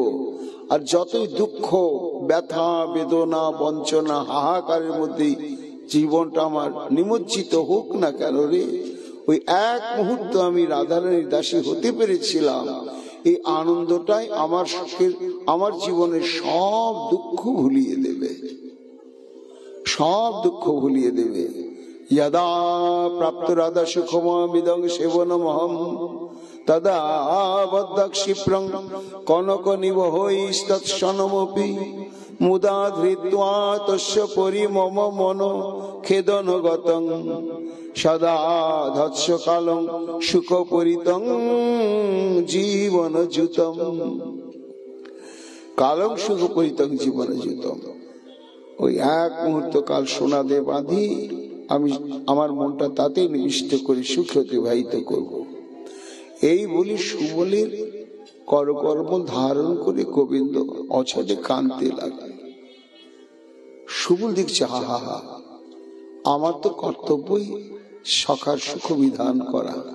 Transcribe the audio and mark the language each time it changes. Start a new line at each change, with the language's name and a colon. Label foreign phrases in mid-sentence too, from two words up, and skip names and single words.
Bangla: আর যতই দুঃখ, ব্যথা, বেদনা, বঞ্চনা, হাহাকারের মধ্যে জীবনটা আমার নিমজ্জিত হোক না কেন রে, ওই এক মুহূর্ত আমি রাধারানীর দাসী হতে পেরেছিলাম, এই আনন্দটাই আমার জীবনের সব দুঃখ ভুলিয়ে দেবে, সব দুঃখ ভুলিয়ে দেবে।
Sanskrit: यदा प्राप्त राधा सुखममिदं सेवनमहं तदा बद्ध क्षिप्रं कनक निवहैस्तत्क्षणमपि मुदा धृत्वा तस्य परिमम मनो खेदनगतं सदा धत्सकालं सुखपरितं जीवनजुतं कालं सुखपरितं जीवनजुतं।
Bangla: ওই এক মুহূর্ত কাল সোনা দিয়ে বাঁধি আমি আমার মনটা তাতে নিবিষ্ট করে সুখে অতিবাহিত করব। এই বলি সুবলের করকর্ম ধারণ করে গোবিন্দ অছাড়ে কাঁদতে লাগলেন। সুবল দেখছে, হা হা হা, আমার তো কর্তব্যই সখার সুখ বিধান করা।